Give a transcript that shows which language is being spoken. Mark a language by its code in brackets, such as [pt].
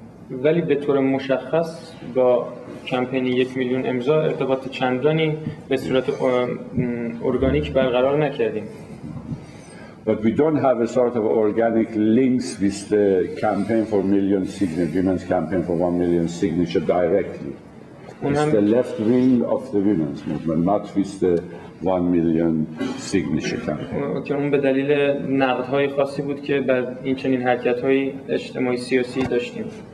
[fa] ولی به طور مشخص با کمپین 1 میلیون امضا ارتباط چندانی به صورت ارگانیک برقرار نکردیم. [en] But we don't have a sort of organic links with the campaign for women's campaign for 1 million signature directly. It's the left wing of the women's movement, not with the 1 million signature campaign. [fa] که اون به دلیل نقدهای خاصی بود که بر این چنین حرکت‌های اجتماعی سیاسی داشتیم.